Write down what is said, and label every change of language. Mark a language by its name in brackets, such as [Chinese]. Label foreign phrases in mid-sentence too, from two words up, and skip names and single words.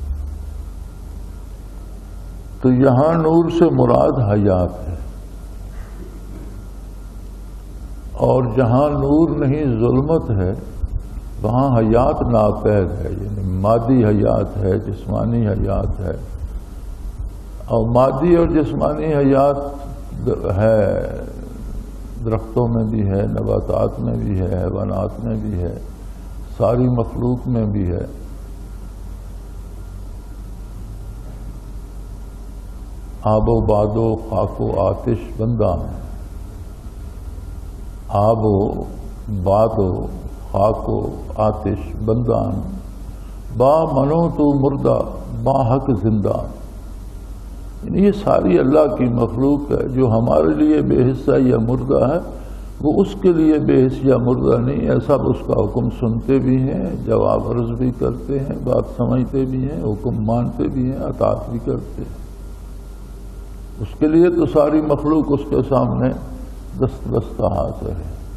[Urdu] تو یہاں نور سے مراد حیات ہے، اور جہاں نور نہیں ظلمت ہے وہاں حیات ناپید ہے، یعنی مادی حیات ہے، جسمانی حیات ہے. اور مادی اور جسمانی حیات ہے، درختوں میں بھی ہے، نباتات میں بھی ہے، حیوانات میں بھی ہے، ساری مخلوق میں بھی ہے. [Persian] آب و باد و خاک و آتش بندان، آب و باد و خاک و آتش بندان، با منو تو مردہ با حق زندان. [Urdu] یعنی یہ ساری اللہ کی مخلوق ہے. جو ہمارے لیے بے حصہ یا مردہ ہے وہ اس کے لیے بے حص یا مردہ نہیں ہے. سب اس کا حکم سنتے بھی ہیں، جواب عرض بھی کرتے ہیں، بات سمجھتے بھی ہیں، حکم مانتے بھی ہیں، اطاعت بھی کرتے ہیں. اس کے لیے تو ساری مخلوق اس کے سامنے دست بستہ حاضر ہے.